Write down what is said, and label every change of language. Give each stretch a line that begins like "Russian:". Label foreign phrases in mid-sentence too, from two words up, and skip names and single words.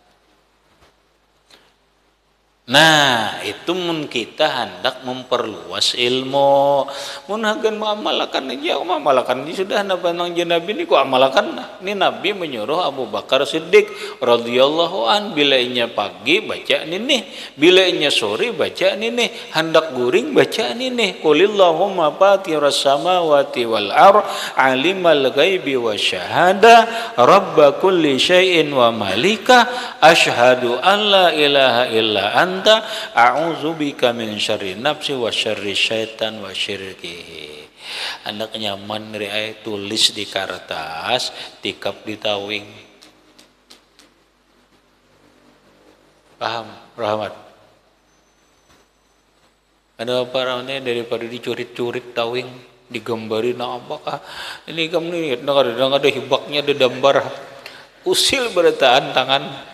Banjar: Nah, itu mun kita hendak memperluas ilmu, mun hagan mengamalkan aja, mengamalkan ini sudah nang Nabi ini ku amalkan.
Indonesian: Ini Nabi menyuruh Abu Bakar Siddiq
Arabic: رضي الله عن,
Banjar: bila inya pagi baca ini, bila inya sore baca ini, hendak guring baca ini.
Arabic: قل اللهم فاطر السماوات والأر، عالم الغيب والشهادة, رب كل شيء وملك، أشهد أن لا إله إلا أنت، أعوذ بك من شر نفسي وشر الشيطان وشركه.
Banjar: Anak nyaman dari tulis di kertas, tikap di tawing.
Indonesian: Paham, Rahmat?
Banjar: Ada apa ramanya daripada dicurit-curit tawing, digambari na apakah ini kamu nih ada hibaknya, ada gambar usil berataan tangan.